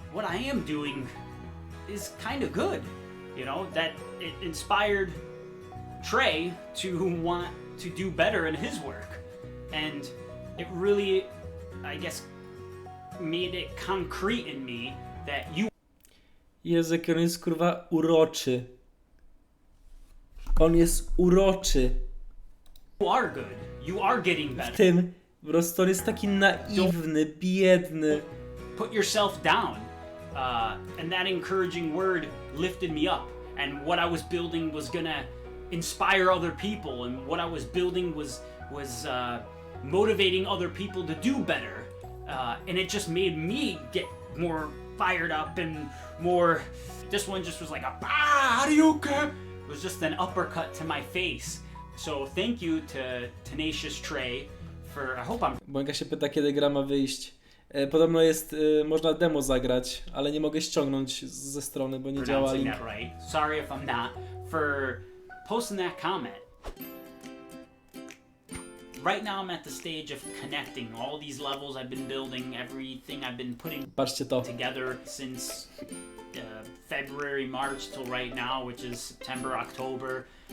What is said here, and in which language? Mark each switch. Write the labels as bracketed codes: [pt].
[en] What I am doing is kind of good. You know, that it inspired Trey to want to do better in his work. And it really, I guess, made it concrete in me that you... [pl] Jezu, jak on jest kurwa uroczy. On jest uroczy. [en] are good. You are getting better. [pl] W tym po prostu on jest taki naiwny, biedny. [en] Put yourself down. And that encouraging word lifted me up. And what I was building was gonna inspire other people. And what I was building was motivating other people to do better. And it just made me get more fired up and more... This one just was like a, how do you care? It was just an uppercut to my face. So thank you to Tenacious Trey for... I hope I'm... [pl] Błęka się pyta, kiedy gra ma wyjść. Podobno jest, można demo zagrać, ale nie mogę ściągnąć ze strony, bo nie działa link. [en] That right. Sorry if I'm not. For posting that comment. Right now I'm at the stage of connecting all these levels I've been building, everything I've been putting together since February, March till right now, which is September, October.